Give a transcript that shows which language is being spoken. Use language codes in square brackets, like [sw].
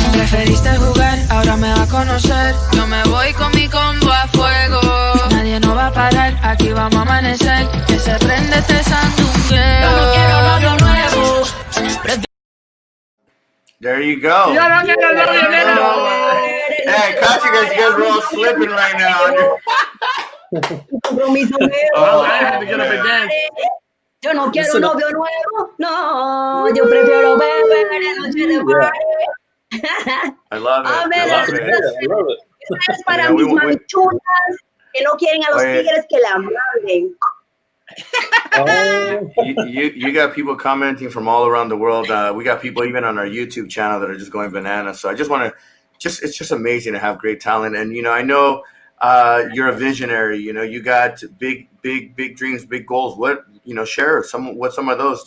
[es] Preferiste jugar, ahora me va a conocer. Yo me voy con mi combo a fuego. Nadie nos va a parar, aquí vamos a amanecer. Que se prende este sandungueo. Yo no quiero novio nuevo. [en] There you go. [es] Yo no quiero novio nuevo. [en] Hey, catch you guys were all slipping right now. [es] Compromiso [en] Oh, I had to get up and dance. [es] Yo no quiero novio nuevo, no. Yo prefiero beber en noche de party. [en] I love it. [es] A ver, [en] I love it. I love it. [es] Esta es para [en] Yeah, [es] mis [en] we- [es] mamichulas. Que no quieren a los tigres que la maten. [en] You got people commenting from all around the world. We got people even on our YouTube channel that are just going bananas. So I just want to, it's just amazing to have great talent. And I know you're a visionary. You got big dreams, big goals. What share some of those.